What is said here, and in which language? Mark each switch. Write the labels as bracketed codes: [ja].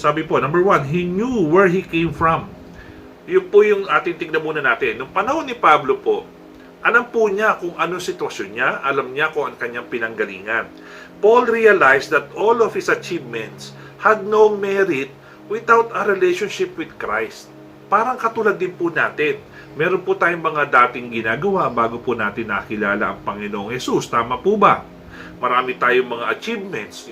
[tl] Sabi po, [en] number 1, he knew where he came from. [tl] Yun po yung ating tingnan muna natin. Nung panahon ni Pablo po, alam po niya kung anong sitwasyon niya, alam niya kung ang kanyang pinanggalingan. [en] Paul realized that all of his achievements had no merit without a relationship with Christ. [tl] Parang katulad din po natin. Meron po tayong mga dating ginagawa bago po natin nakilala ang Panginoong Jesus. Tama po ba? Marami tayong mga achievements.